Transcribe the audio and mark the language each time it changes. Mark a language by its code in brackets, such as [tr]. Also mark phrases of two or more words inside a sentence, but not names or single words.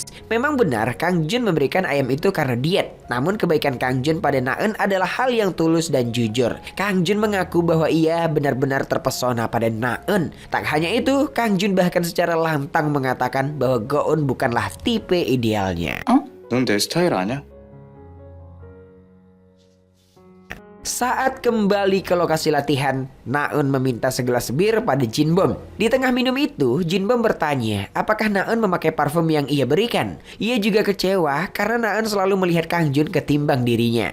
[id] Memang benar Kang Jun memberikan ayam itu karena diet. Namun kebaikan Kang Jun pada Naeun adalah hal yang tulus dan jujur. Kang Jun mengaku bahwa ia benar-benar terpesona pada Naeun. Tak hanya itu, Kang Jun bahkan secara lantang mengatakan bahwa Go-eun bukanlah tipe idealnya. [ko] 넌 내 스타일 아냐? [id] Saat kembali ke lokasi latihan, Naeun meminta segelas bir pada Jin Bom. Di tengah minum itu, Jin Bom bertanya apakah Naeun memakai parfum yang ia berikan. Ia juga kecewa karena Naeun selalu melihat Kang Jun ketimbang dirinya.